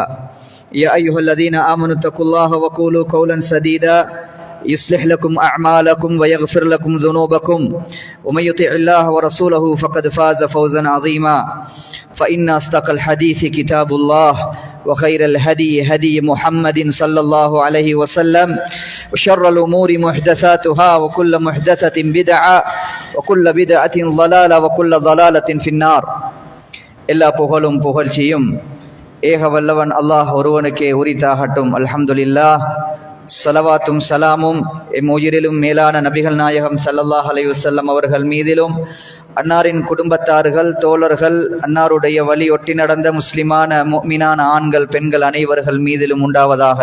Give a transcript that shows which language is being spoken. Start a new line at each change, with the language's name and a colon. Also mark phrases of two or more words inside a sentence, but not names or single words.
Arabic: يا أيها الذين آمنوا اتقوا الله وقولوا قولا سديدا يصلح لكم أعمالكم ويغفر لكم ذنوبكم ومن يطع الله ورسوله فقد فاز فوزا عظيما. فإن أصدق الحديث كتاب الله وخير الهدي هدي محمد صلى الله عليه وسلم وشر الأمور محدثاتها وكل محدثة بدعة وكل بدعة ضلالة وكل ضلالة في النار.
Tamil: எல்லா புகழும் புகழ்ச்சியும் ஏக வல்லவன் அல்லாஹ் ஒருவனுக்கே உரித்தாகட்டும். அல்ஹம்துலில்லாஹ். ஸலவாத்தும் சலாமும் எம் உயிரிலும் மேலான நபிகள் நாயகம்
Arabic: صلى الله عليه وسلم
Tamil: அவர்கள் மீதிலும், அன்னாரின் குடும்பத்தார்கள், தோழர்கள், அன்னாருடைய வழி ஒட்டி நடந்த முஸ்லிமான முஃமினான ஆண்கள், பெண்கள் அனைவர்கள் மீதிலும் உண்டாவதாக.